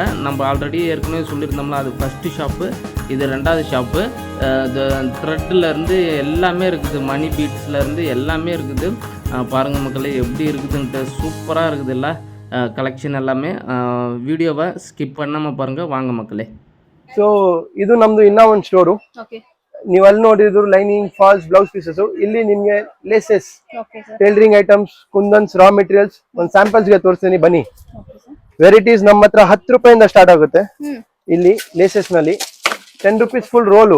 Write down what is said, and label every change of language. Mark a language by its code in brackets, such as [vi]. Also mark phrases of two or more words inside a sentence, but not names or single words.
[ta] நம்ம ஆல்ரெடி ஏற்கனவே சொல்லியிருந்தோம்ல, அது [en] first shop, [ta] இது 2வது ஷாப்பு. த்ரெட்லேருந்து எல்லாமே இருக்குது, மணி பீட்ஸ்லேருந்து எல்லாமே இருக்குது. பாருங்கள் மக்களே எப்படி இருக்குதுன்ட்டு. சூப்பராக இருக்குது இல்லை கலெக்ஷன் எல்லாமே. வீடியோவை ஸ்கிப் பண்ணாமல் பாருங்கள். வாங்க மக்களே. [kn] ಸೊ ಇದು ನಮ್ದು ಇನ್ನೂ ಒಂದು ಸ್ಟೋರು. ನೀವು ಅಲ್ಲಿ ನೋಡಿದ್ರು [en] lining, falls, blouse pieces. [kn] ಇಲ್ಲಿ ನಿಮ್ಗೆ [en] laces, tailoring items, [kn] ಕುಂದನ್ಸ್, [en] raw materials [kn] ಒಂದು ಸ್ಯಾಂಪಲ್ಸ್ ಗೆ ತೋರಿಸ್ತೀನಿ ಬನ್ನಿ. ವೆರೈಟೀಸ್ ನಮ್ಮ ಹತ್ರ 10 ರೂಪಾಯಿಂದ ಸ್ಟಾರ್ಟ್ ಆಗುತ್ತೆ. ಇಲ್ಲಿ ಲೇಸಸ್ ನಲ್ಲಿ 10 ರೂಪೀಸ್ [en] full roll.